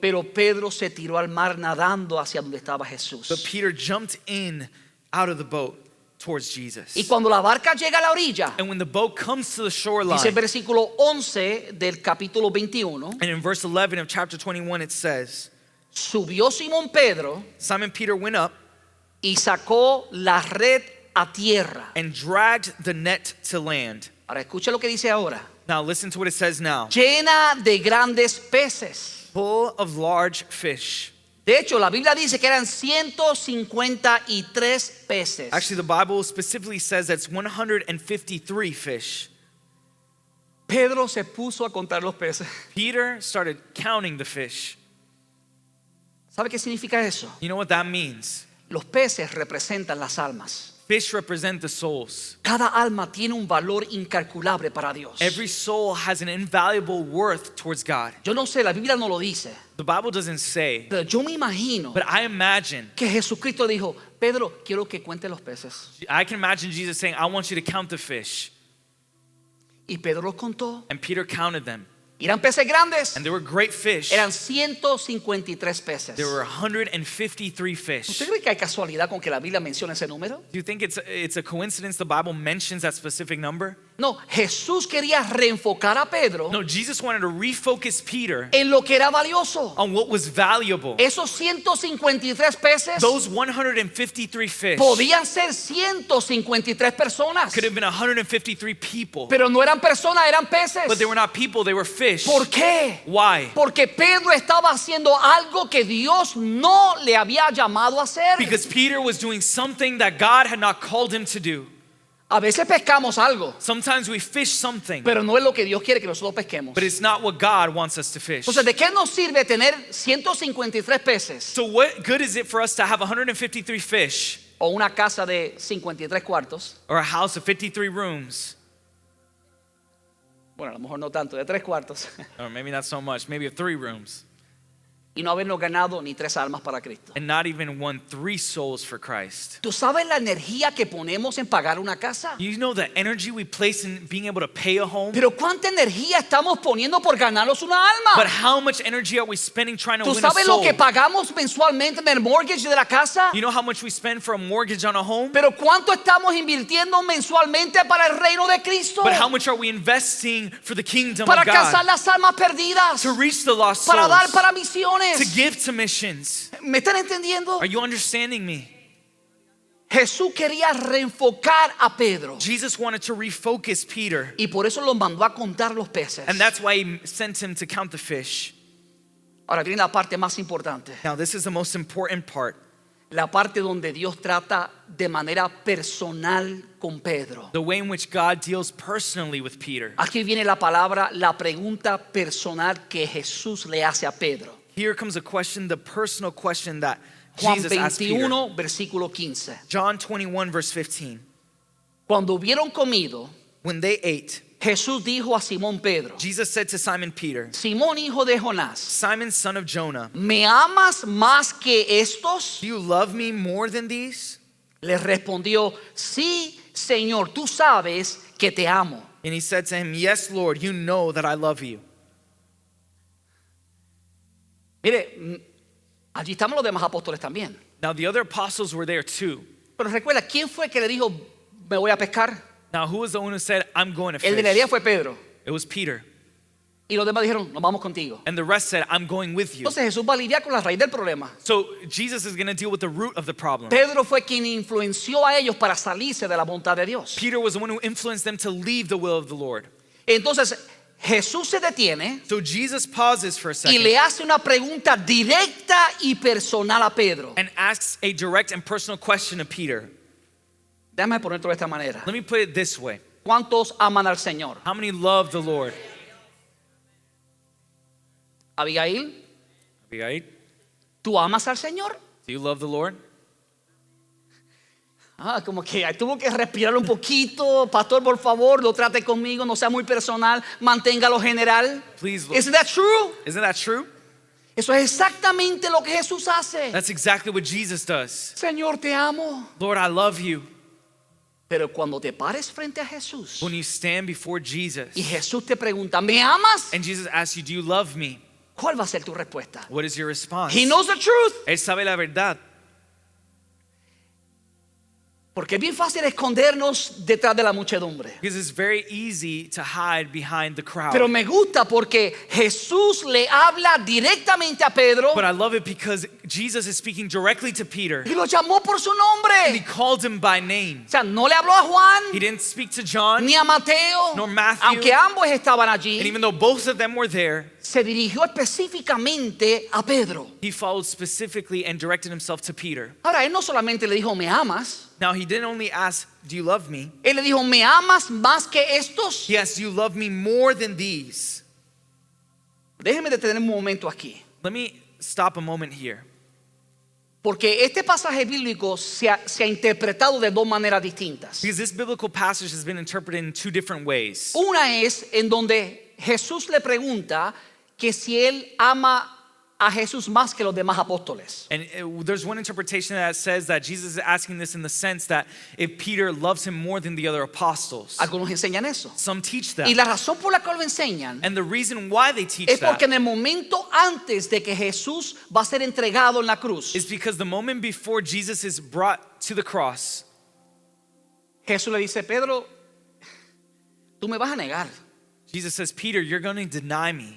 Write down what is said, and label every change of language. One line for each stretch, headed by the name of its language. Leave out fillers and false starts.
Spanish: pero Pedro se tiró al mar nadando hacia donde estaba
English: but
Spanish: Jesús.
English: Peter jumped in out of the boat towards Jesus.
Spanish: Y cuando la barca llega a la orilla,
English: And when the boat comes to the
Spanish: dice el
English: shoreline,
Spanish: versículo 11 del capítulo 21,
English: and in verse 11 of chapter 21 it says,
Spanish: subió Simón Pedro
English: Simon Peter went up
Spanish: y sacó la red a tierra.
English: and dragged the net to land.
Spanish: Ahora escucha lo que dice ahora.
English: Now listen to what it says now.
Spanish: Llena de grandes peces.
English: Full of large fish.
Spanish: De hecho, la Biblia dice que eran 153 peces.
English: Actually, the Bible specifically says that's 153 fish.
Spanish: Pedro se puso a contar los peces.
English: Peter started counting the fish.
Spanish: ¿Sabe qué significa eso?
English: You know what that means?
Spanish: Los peces representan las almas.
English: Fish represent the souls.
Spanish: Cada alma tiene un valor incalculable para Dios.
English: Every soul has an invaluable worth towards God.
Spanish: Yo no sé, la Biblia no lo dice,
English: The Bible doesn't say,
Spanish: pero yo me imagino
English: but I imagine,
Spanish: que Jesucristo dijo, Pedro, quiero que cuente los peces.
English: I can imagine Jesus saying, I want you to count the fish.
Spanish: Y Pedro los contó.
English: And Peter counted them.
Spanish: Eran peces grandes.
English: And they were great fish.
Spanish: Eran 153 peces.
English: There were 153 fish.
Spanish: ¿Usted cree que hay casualidad con que la Biblia mencione ese número?
English: Do you think it's a coincidence the Bible mentions that specific number?
Spanish: No, Jesús quería reenfocar a Pedro
English: No, Jesus wanted to refocus Peter
Spanish: en lo que era valioso.
English: on what was valuable.
Spanish: Esos 153 peces
English: Those 153 fish
Spanish: podían ser 153 personas,
English: could have been 153 people,
Spanish: pero no eran personas, eran peces.
English: but they were not people, they were fish.
Spanish: ¿Por qué?
English: Why?
Spanish: Porque Pedro estaba haciendo algo que Dios no le había llamado a hacer.
English: Because Peter was doing something that God had not called him to do.
Spanish: A veces pescamos algo,
English: Sometimes we fish something,
Spanish: pero no es lo que Dios quiere que nosotros pesquemos.
English: but it's not what God wants us to fish.
Spanish: Entonces, ¿de qué nos sirve tener 153 peces
English: So what good is it for us to have 153 fish
Spanish: o una casa de 53 cuartos?
English: or a house of 53 rooms?
Spanish: Bueno, a lo mejor no tanto, de 3 cuartos.
English: Or maybe not so much, maybe of 3 rooms.
Spanish: Y no habernos ganado ni 3 almas para Cristo.
English: And not even won 3 souls for Christ.
Spanish: ¿Tú sabes la energía que ponemos en pagar una casa?
English: You know the energy we place in being able to pay a home?
Spanish: Pero ¿cuánta energía estamos poniendo por ganarnos una
English: But
Spanish: alma?
English: how much energy are we spending trying to
Spanish: ¿Tú
English: win a
Spanish: sabes lo
English: soul?
Spanish: que pagamos mensualmente en el mortgage de la casa?
English: You know how much we spend for a mortgage on a home?
Spanish: Pero ¿cuánto estamos invirtiendo mensualmente para el reino de Cristo?
English: But how much are we investing for the kingdom
Spanish: Para
English: of
Spanish: alcanzar
English: God?
Spanish: las almas perdidas,
English: To reach the lost
Spanish: para dar
English: souls.
Spanish: para
English: To
Spanish: misiones.
English: give to missions.
Spanish: ¿Me están entendiendo?
English: Are you understanding me?
Spanish: Jesús quería reenfocar a Pedro
English: Jesus wanted to refocus Peter.
Spanish: y por eso lo mandó a contar los peces.
English: And that's why he sent him to count the fish.
Spanish: Ahora viene la parte más importante,
English: Now this is the most important part.
Spanish: la parte donde Dios trata de manera personal con Pedro.
English: The way in which God deals personally with Peter.
Spanish: Aquí viene la palabra, la pregunta personal que Jesús le hace a Pedro.
English: Here comes a question, the personal question that
Spanish: Juan
English: Jesus asked Peter.
Spanish: 21, versículo 15.
English: John 21 verse 15.
Spanish: Cuando hubieron comido,
English: When they ate,
Spanish: Jesús dijo a Simón Pedro,
English: Jesus said to Simon Peter,
Spanish: Simón hijo de Jonás,
English: Simon, son of Jonah,
Spanish: ¿me amas más que estos?
English: do you love me more than these?
Spanish: Le respondió, sí, Señor, tú sabes que te amo.
English: And he said to him, yes, Lord, you know that I love you.
Spanish: Mire, allí estamos los demás apóstoles también.
English: Now the other apostles were there too.
Spanish: Pero recuerda, ¿quién fue que le dijo, me voy a pescar?
English: Now who was the one who said, I'm going to
Spanish: El de la idea
English: fish?
Spanish: fue Pedro.
English: It was Peter.
Spanish: Y los demás dijeron, nos vamos contigo.
English: And the rest said, I'm going with you.
Spanish: Entonces Jesús va a lidiar con la raíz del problema.
English: So Jesus is going to deal with the root of the problem.
Spanish: Pedro fue quien influenció a ellos para salirse de la voluntad de Dios.
English: Peter was the one who influenced them to leave the will of the Lord.
Spanish: Entonces Jesús se detiene
English: So Jesus pauses for a second
Spanish: le hace una pregunta directa y personal a Pedro.
English: and asks a direct and personal question to Peter.
Spanish: Déjame ponerlo de esta manera.
English: Let me put it this way.
Spanish: ¿Cuántos aman al Señor?
English: How many love the Lord?
Spanish: Abigail,
English: Abigail,
Spanish: ¿tú amas al Señor?
English: do you love the Lord?
Spanish: Como que ahí tuvo que respirar un poquito. Pastor, por favor, no trate conmigo, no sea muy personal, manténgalo general.
English: Please, Isn't that true? isn't that true?
Spanish: Eso es exactamente lo que Jesús hace.
English: That's exactly what Jesus does.
Spanish: Señor, te amo.
English: Lord, I love you.
Spanish: Pero cuando te pares frente a Jesús
English: When you stand before Jesus
Spanish: y Jesús te pregunta, ¿me amas?
English: and Jesus asks you, do you love me?
Spanish: ¿Cuál va a ser tu respuesta?
English: What is your response? He knows the truth.
Spanish: Él sabe la verdad. Porque es bien fácil escondernos detrás de la muchedumbre.
English: Because it's very easy to hide behind the crowd.
Spanish: Pero me gusta porque Jesús le habla directamente a Pedro
English: But I love it because Jesus is speaking directly to Peter.
Spanish: y lo llamó por su
English: And he
Spanish: nombre.
English: called him by name.
Spanish: O sea, no le habló a Juan
English: He didn't speak to John.
Spanish: ni a Mateo,
English: nor Matthew.
Spanish: aunque ambos estaban
English: And
Spanish: allí.
English: even though both of them were there,
Spanish: Se dirigió específicamente a Pedro.
English: he followed specifically and directed himself to Peter.
Spanish: Ahora, él no solamente le dijo, ¿me amas?
English: Now, he didn't only ask, do you love me?
Spanish: Él le dijo, ¿me amas más que estos?
English: He asked, do you love me more than these?
Spanish: Déjeme detener un momento aquí.
English: Let me stop a moment here.
Spanish: Porque este pasaje bíblico se ha interpretado de dos maneras distintas.
English: Because this biblical passage has been interpreted in two different ways.
Spanish: Una es en donde Jesús le pregunta que si él ama a Jesús más que los demás apóstoles.
English: And there's one interpretation that says that Jesus is asking this in the sense that if Peter loves him more than the other apostles.
Spanish: Algunos enseñan eso.
English: Some teach
Spanish: Y
English: that.
Spanish: la razón por la cual lo enseñan
English: And the reason why they teach
Spanish: es porque
English: that
Spanish: en el momento antes de que Jesús va a ser entregado en la cruz,
English: is because the moment before Jesus is brought to the cross,
Spanish: Jesús le dice, Pedro, tú me vas a negar.
English: Jesus says, Peter, you're going to deny me.